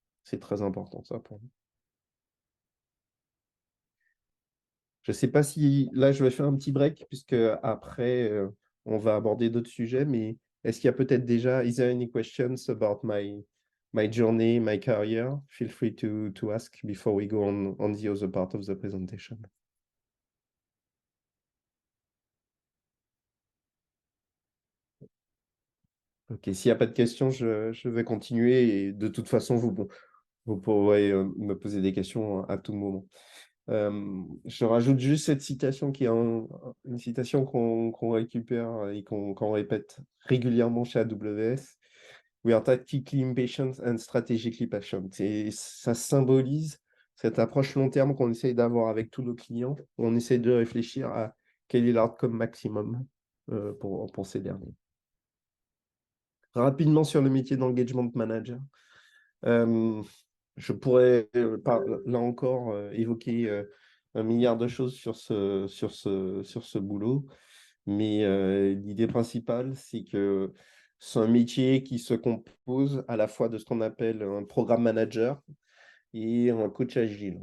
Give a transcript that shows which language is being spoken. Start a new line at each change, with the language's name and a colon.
French: C'est très important, ça, pour nous. Je ne sais pas si là, je vais faire un petit break, puisque après, on va aborder d'autres sujets, mais est-ce qu'il y a peut-être déjà,
English: is there any questions about my journey, my career? Feel free to ask before we go on the other part of the presentation.
French: Ok, s'il n'y a pas de questions, je vais continuer, et de toute façon, vous pourrez me poser des questions à tout moment. Je rajoute juste cette citation qui est une citation qu'on récupère et qu'on répète régulièrement chez AWS.
English: We are tactically impatient and strategically patient.
French: Et ça symbolise cette approche long terme qu'on essaye d'avoir avec tous nos clients. On essaye de réfléchir à quel est l'outcome maximum pour ces derniers. Rapidement sur le métier d'engagement manager. Je pourrais, là encore, évoquer un milliard de choses sur ce boulot, mais l'idée principale, c'est que c'est un métier qui se compose à la fois de ce qu'on appelle un programme manager et un coach agile.